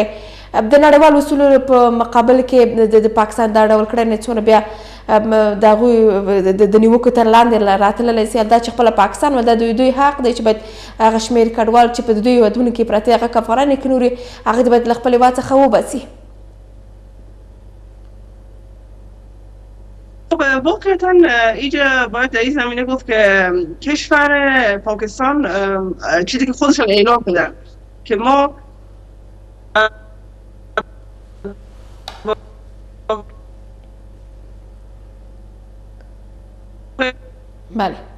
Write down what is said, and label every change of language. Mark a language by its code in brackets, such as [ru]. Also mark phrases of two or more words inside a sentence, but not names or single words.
[ps] د نړیوالو اصولو په مقابل کې د پاکستان دا ډول کړنې څونه بیا د هغوی د نیوکو تر لاندې راتللی سي. دا چې خپله پاکستان ول دا دوی حق دی چې باید هغه شمېر کډوال چې په دوی هیوادونو کې پراته هغه که افغانان یې که نور یې هغه دې باید له خپل هیواد څخه وباسي. [fa] واقعا اینجا باید در این زمینه گفت که کشور پاکستان چیزی که خودشون اعلام کردن که ما بله